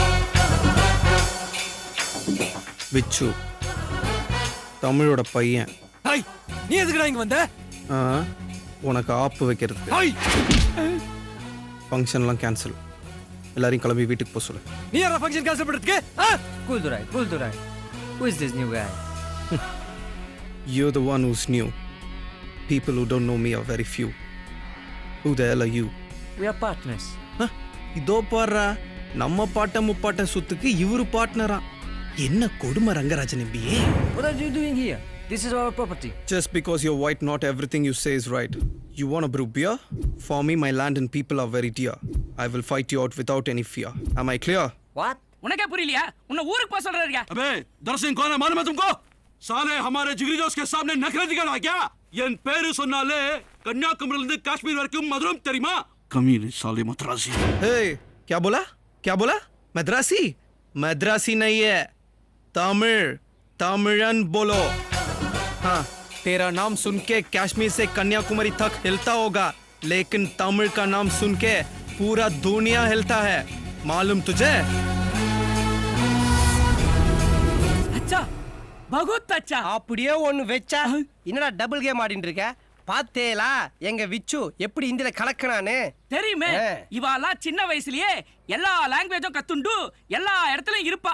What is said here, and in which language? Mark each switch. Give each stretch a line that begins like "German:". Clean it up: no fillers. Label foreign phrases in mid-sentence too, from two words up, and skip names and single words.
Tamil: விச்சு தமிழோட பையன். ஹாய், நீ எதுக்குடா இங்க வந்த? உனக்கு ஆப்பு வைக்கிறதுக்கு.
English: functionlam cancel.
Tamil: எல்லாரையும் கிளம்பி வீட்டுக்கு போக சொல்லு. நீ யாரா
English: function cancel
Tamil: பண்றதுக்கு?
English: Cool Durai. Who is this new guy? You're the one who's new. People who don't know me are very few. Who the hell are you? We are partners.
Tamil: இதோ பாடுறா, நம்ம பாட்ட முப்பாட்ட சுத்துக்கு இவரு பார்ட்னரா. என்ன கொடுமை ரங்கராஜன் எம்பியே.
English: What are you doing here? This is our property. Just because you're white, not everything you say is right. You want to brew beer? For me, my land and people are very dear. I will fight you out without any fear. Am I clear? What?
Tamil: உனக்கே புரியலையா? உன்னை ஊருக்கு போக சொல்றாருயா?
Hindi: अबे दरसिंह कौन है मालूम है तुमको? साले हमारे जिगरी दोस्त के सामने नखरे दिखाना क्या?
Tamil: என் பேரு சொன்னாலே கன்னியாகுமரியில இருந்து காஷ்மீர் வரைக்கும் மதுரம் தெரியுமா?
Hindi: कमीने साले मद्रासी. Hey, क्या बोला? क्या बोला? मद्रासी? मद्रासी नहीं है. तमिल. तमिलन बोलो. हाँ, तेरा नाम सुन के कश्मीर से कन्याकुमारी तक हिलता होगा, लेकिन तमिल का नाम सुन के पूरा दुनिया हिलता है. मालूम तुझे? अच्छा, बहुत अच्छा.
Tamil: அப்படியே ஒன்னு வெச்சா என்னடா
English: double game
Tamil: ஆடிட்டு இருக்க? பாத்தேலா எங்க விச்சு எப்படி இந்தியில கலக்கனானு தெரியுமே. இவாலாம் சின்ன வயசுலயே எல்லா லாங்குவேஜும் கத்துண்டு எல்லா இடத்துலயும் இருப்பா.